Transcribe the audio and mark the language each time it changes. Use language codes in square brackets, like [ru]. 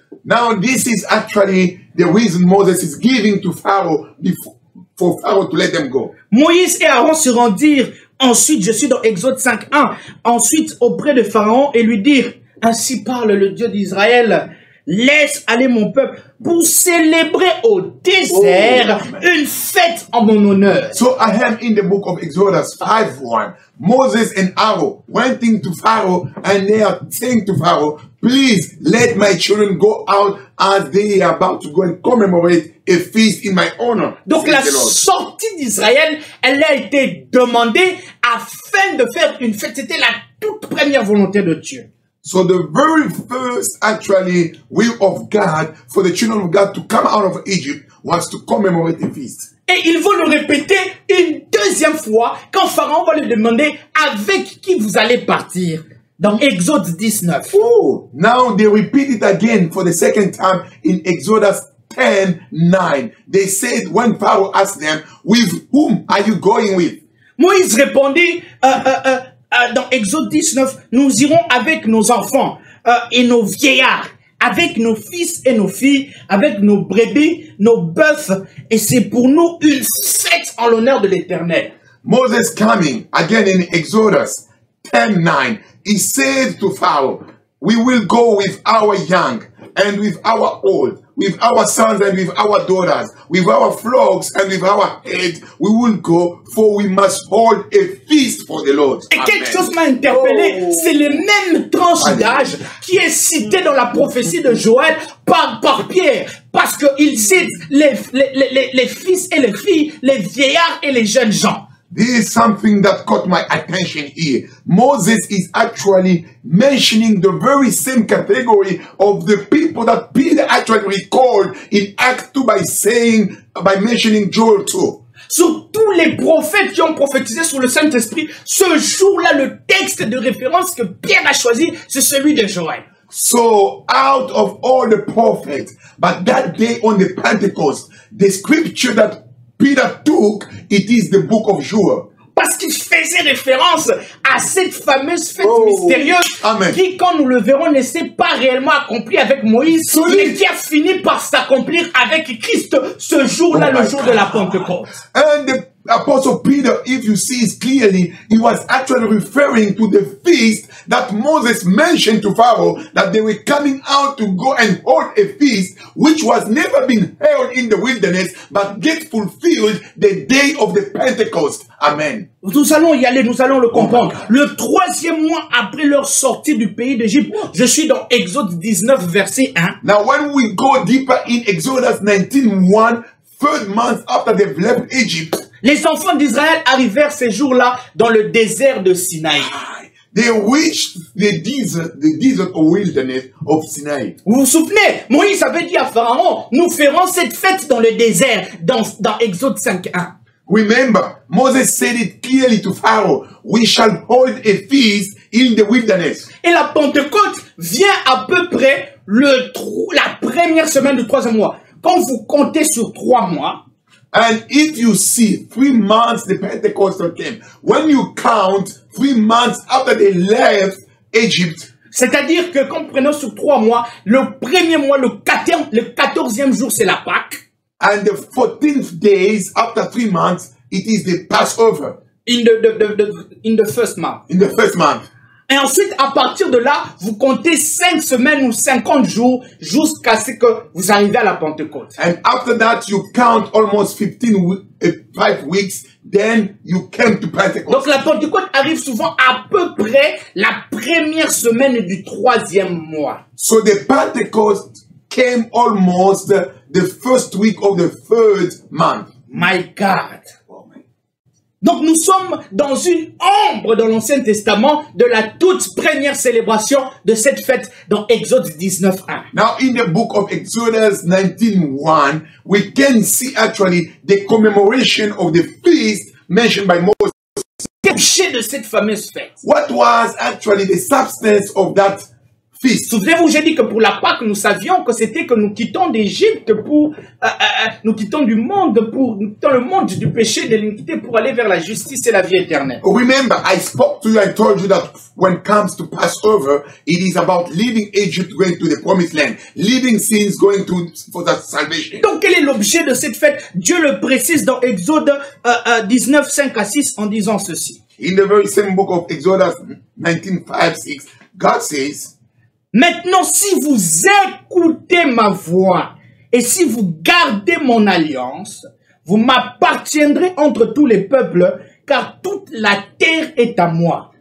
[en] Now this is actually the reason Moses is giving to Pharaoh for Pharaoh to let them go. [fr] Moïse et Aaron se rendirent ensuite, je suis dans Exode 5:1, ensuite auprès de Pharaon et lui dirent, ainsi parle le Dieu d'Israël, laisse aller mon peuple pour célébrer au désert une fête en mon honneur. [en] So I am in the book of Exodus 5:1. Moses and Aaron went into Pharaoh and they are saying to Pharaoh, please let my children go out as they are about to go and commemorate a feast in my honor. [fr] Donc la sortie d'Israël, elle a été demandée afin de faire une fête. C'était la toute première volonté de Dieu. [en] So the very first actually will of God for the children of God to come out of Egypt was to commemorate the feast. [fr] Et il va le répéter une deuxième fois quand Pharaon va lui demander avec qui vous allez partir. Dans Exode 19. [en] Oh, now they repeat it again for the second time in Exodus 10:9. They said when Pharaoh asked them, with whom are you going with? [fr] Moïse répondit dans Exode 19, nous irons avec nos enfants et nos vieillards, avec nos fils et nos filles, avec nos brebis, nos bœufs, et c'est pour nous une fête en l'honneur de l'Éternel. [en] Moses coming again in Exodus 10:9. He said to Pharaoh, we will go with our young and with our old, with our sons and with our daughters, with our flocks and with our heads. We will go, for we must hold a feast for the Lord. [fr] Et quelque chose m'a interpellé, c'est les mêmes tranches d'âge qui est cité dans la prophétie de Joël par Pierre, parce qu'il cite les fils et les filles, les vieillards et les jeunes gens. [en] This is something that caught my attention here. Moses is actually mentioning the very same category of the people that Peter actually recalled in Acts 2 by mentioning Joel 2. [fr] Sur tous les prophètes qui ont prophétisé sur le Saint-Esprit, ce jour-là, le texte de référence que Pierre a choisi, c'est celui de Joël. [en] So out of all the prophets, but that day on the Pentecost, the scripture that Peter took, it is the book of Joel. [fr] Parce qu'il faisait référence à cette fameuse fête mystérieuse [en] Amen. [fr] qui, quand nous le verrons, ne s'est pas réellement accomplie avec Moïse, mais qui a fini par s'accomplir avec Christ ce jour-là, le jour de la Pentecôte. [en] And the Apostle Peter, if you see it clearly, he was actually referring to the feast that Moses mentioned to Pharaoh, that they were coming out to go and hold a feast which was never been held in the wilderness, but get fulfilled the day of the Pentecost. Amen. [fr] Nous allons y aller, nous allons le comprendre. Le 3e mois après leur sortie du pays d'Égypte, je suis dans Exode 19, verset 1. [en] Now when we go deeper in Exodus 19:1, 3rd month after they've left Egypt, [fr] Les enfants d'Israël arrivèrent ces jours-là dans le désert de Sinaï. [en] they reached the desert or wilderness of Sinai. [fr] Vous vous souvenez, Moïse avait dit à Pharaon, nous ferons cette fête dans le désert, dans Exode 5.1. [en] Remember, Moses said it clearly to Pharaoh, we shall hold a feast in the wilderness. [fr] Et la Pentecôte vient à peu près la première semaine du 3e mois. Quand vous comptez sur 3 mois, [en] And if you see 3 months the Pentecost came, when you count 3 months after they left Egypt, [fr] c'est-à-dire que quand nous prenons sur 3 mois, le premier mois, le 14e jour, c'est la Pâque. [en] and the 14th days after 3 months, it is the Passover In the first month. in the first month. [fr] Et ensuite, à partir de là, vous comptez 5 semaines ou 50 jours jusqu'à ce que vous arrivez à la Pentecôte. [en] And after that, you count almost 5 weeks, then you came to Pentecost. [fr] Donc la Pentecôte arrive souvent à peu près la première semaine du 3e mois. [en] So the Pentecost came almost the first week of the 3rd month. My God. [fr] Donc nous sommes dans une ombre dans l'Ancien Testament de la toute première célébration de cette fête dans Exode 19.1. [en] Now in the book of Exodus 19:1, we can see actually the commemoration of the feast mentioned by Moses. [fr] L'objet de cette fameuse fête. [en] What was actually the substance of that feast? [fr] Souvenez-vous, j'ai dit que pour la Pâque, nous savions que c'était que nous quittons d'Égypte nous quittons le monde du péché, de l'iniquité pour aller vers la justice et la vie éternelle. [en] Remember, I spoke to you, I told you that when it comes to Passover, it is about leaving Egypt, going to the promised land, leaving sins, going for that salvation. [fr] Donc, quel est l'objet de cette fête? Dieu le précise dans Exode 19, 5 à 6 en disant ceci. [en] In the very same book of Exodus 19:5-6, God says, [fr] maintenant, si vous écoutez ma voix et si vous gardez mon alliance, vous m'appartiendrez entre tous les peuples, car toute la terre est à moi.